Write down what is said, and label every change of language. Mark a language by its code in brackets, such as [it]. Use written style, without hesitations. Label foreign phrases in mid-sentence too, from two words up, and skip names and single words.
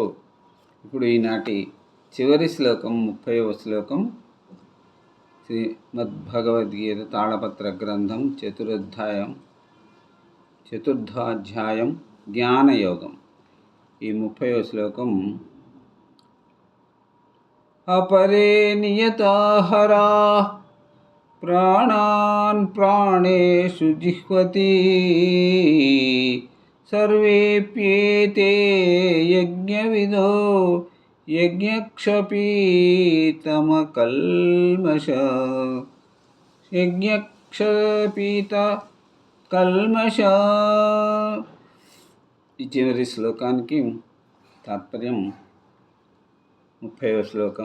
[te] ఇప్పుడు ఈనాటి చివరి శ్లోకం, 30వ శ్లోకం, శ్రీమద్భగవద్గీత తాళపత్ర గ్రంథం చతుర్థాధ్యాయం జ్ఞానయోగం. ఈ 30వ శ్లోకం [sa] अपरे नियताहरा प्राणान् प्राणेषु जिह्वति सर्वेप्येते यज्ञविदो యజ్ఞక్షపీత కల్మష. [te] ఈ చివరి శ్లోకానికి తాత్పర్యం 30వ శ్లోకం.